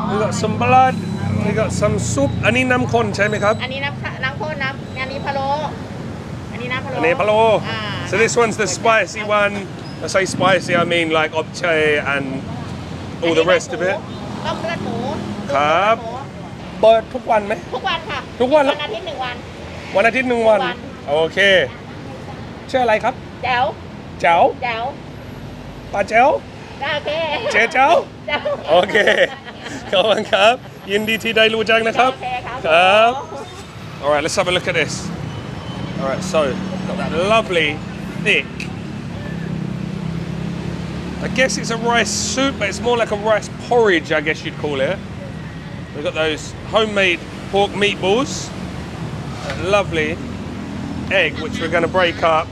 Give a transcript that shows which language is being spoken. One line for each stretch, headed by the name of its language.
English: we got some blood we got some soup
Thai: อันนี้น้ำข้นใช่ไหมครับ อันนี้น้ำข้นอันนี้พะโล้อันนี้น้ำพะโล้ อันนี้พะโล้
English: so this one's the spicy one I say spicy I mean like opchae and all the rest of it
Thai: ต้มเลือดหมู ครับ เปิดทุกวันไหม ทุกวันค่ะ ทุกวัน วันอาทิตย์1 วัน วันอาทิตย์1 วัน ทุกวัน โอเคชื่ออะไรครับ แจ๋ว เจ้า แจ๋ว ป้าเจ้า โอเค เจ๊เจ้า แจ๋ว โอเคขอบคุณครับยินดีที่ได้รู้จักนะครับ โอเคครับ
English: ครับ Alright, let's have a look at this. Alright, so got that lovely thick. I guess it's a rice soup, but it's more like a rice porridge, I guess you'd call it. We've got those homemade pork meatballs. That lovely egg, which we're going to break up.